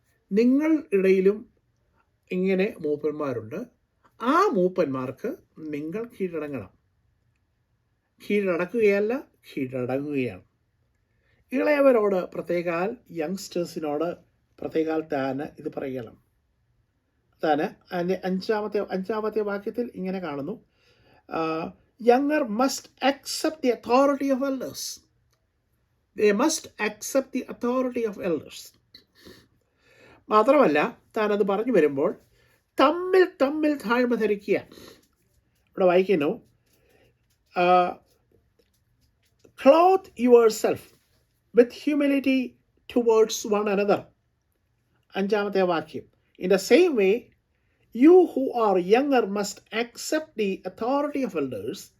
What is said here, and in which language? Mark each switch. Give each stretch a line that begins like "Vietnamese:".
Malayalam: നിങ്ങൾ ഇടയിലും ഇങ്ങനെ മൂപ്പന്മാരുണ്ട്. ആ മൂപ്പന്മാർക്ക് നിങ്ങൾ കീഴടങ്ങണം. കീഴടക്കുകയല്ല, കീഴടങ്ങുകയാണ്. ഇളയവരോട് പ്രത്യേകാൽ, യങ്സ്റ്റേഴ്സിനോട് പ്രത്യേകാൽ താന് ഇത് പറയണം. താന് അതിൻ്റെ 5-ാമത്തെ വാക്യത്തിൽ ഇങ്ങനെ കാണുന്നു:
English: younger must accept the authority of elders. They must accept the authority of elders.
Malayalam: മാത്രമല്ല, താനത് പറഞ്ഞു വരുമ്പോൾ തമ്മിൽ തമ്മിൽ താഴ്മ ധരിക്കുക. ഇവിടെ വായിക്കുന്നു:
English: clothe yourself with humility towards one another.
Malayalam: 5-ാമത്തെ വാക്യം.
English: In the same way, you who are younger must accept the authority of elders.